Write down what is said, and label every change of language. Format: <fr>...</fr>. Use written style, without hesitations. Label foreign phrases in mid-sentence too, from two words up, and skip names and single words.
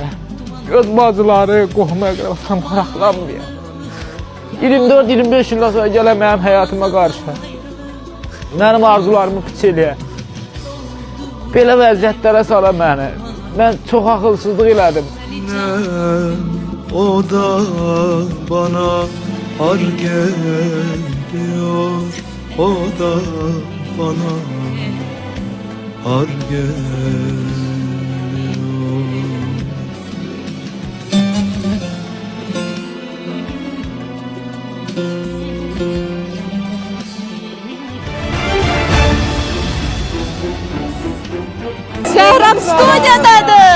<az>Öz bacıları, qohuma qarasına maraqlanmıyaq. 24-25 ildən sonra gələn mənim həyatıma qarşı. Mənim arzularımı piç eləyə. Belə vəziyyətlərə sala məni. Mən çox axılsızlıq elədim.</az> <tr>O da bana ar geliyor. O da bana ar geliyor.</tr> <az>Sehrap stüdyodadır.</az>